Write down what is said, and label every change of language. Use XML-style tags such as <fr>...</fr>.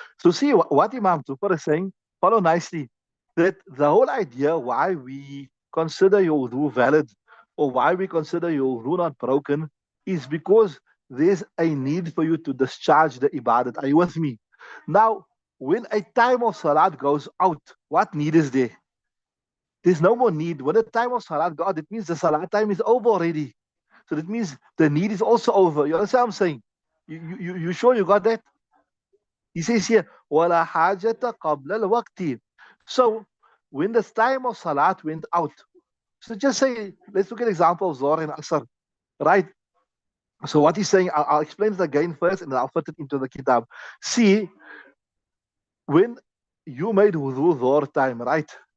<en>So see what Imam Zufar is saying, follow nicely. That the whole idea why we consider your wudu valid or why we consider your wudu not broken is because there's a need for you to discharge the ibadat. Are you with me? Now, when a time of salat goes out, what need is there? There's no more need. When the time of salat goes out, it means the salat time is over already. So that means the need is also over. You understand what I'm saying? You sure you got that? He says here,</en> <ar>وَلَا حَاجَةَ قَبْلَ الْوَقْتِ.</ar> <en>So when the time of Salat went out, so just say, let's look at example of Zohar and Asr, right? So what he's saying, I'll explain it again first and then I'll fit it into the kitab. See, when you made wudu Zohar time, right?</en>